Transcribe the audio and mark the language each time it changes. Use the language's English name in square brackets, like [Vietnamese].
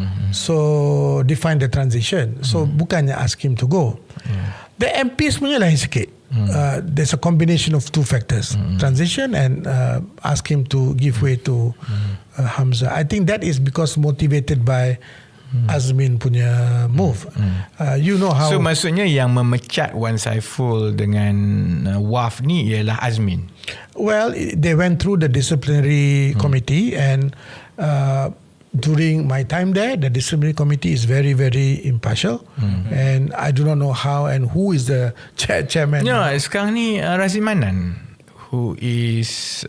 [English] So define the transition. So [Malay] bukannya [English] ask him to go. The MP [Malay] sebenarnya lain sikit. [English] There's a combination of two factors, transition and ask him to give way to Hamzah. I think that is because motivated by Azmin punya move. You know how. [Malay] So maksudnya yang memecat Wan Saiful dengan WAF ni ialah Azmin. [English] Well, they went through the disciplinary committee, and during my time there, the disciplinary committee is very, very impartial, and I do not know how and who is the chairman. [Malay] Ya, sekarang ni Razimanan, [English] who is